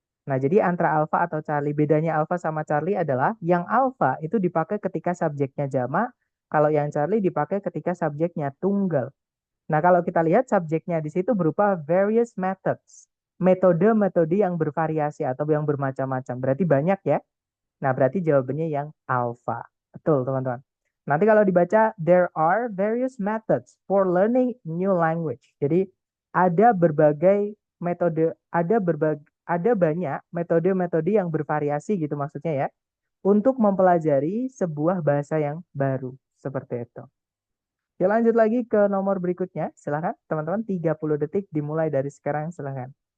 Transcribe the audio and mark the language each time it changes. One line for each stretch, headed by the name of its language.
Indonesian: Nah, jadi antara alpha atau Charlie, bedanya alpha sama Charlie adalah yang alpha itu dipakai ketika subjeknya jamak, kalau yang Charlie dipakai ketika subjeknya tunggal. Nah, kalau kita lihat subjeknya di situ berupa various methods. Metode-metode yang bervariasi atau yang bermacam-macam. Berarti banyak ya. Nah, berarti jawabannya yang alpha. Betul, teman-teman. Nanti kalau dibaca,
English: there are various methods for learning new language.
Indonesian: Jadi, ada berbagai metode, ada banyak metode-metode yang bervariasi gitu maksudnya ya, untuk mempelajari sebuah bahasa yang baru. Seperti itu. Ya, lanjut lagi ke nomor berikutnya. Silahkan, teman-teman. 30 detik dimulai dari sekarang. Silahkan.